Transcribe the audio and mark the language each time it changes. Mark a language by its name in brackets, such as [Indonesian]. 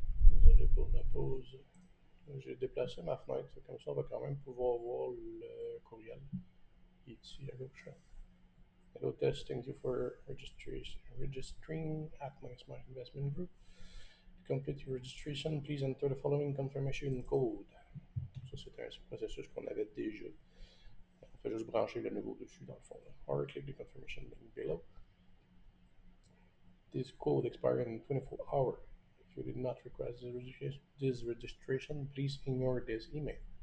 [French] Désolé pour la pause. J'ai déplacé ma fenêtre, comme ça on va quand même pouvoir voir le courriel. Il est ici à gauche. [English] Hello Test, thank you for registering at My Smart Investment Group. To complete your registration, please enter the following confirmation code. [French] Ça, c'est un processus qu'on avait déjà. On fait juste brancher le nouveau dessus, dans le fond. [English] Or click the confirmation link below. This code expires in 24 hours. If you did not request this registration, please ignore this email.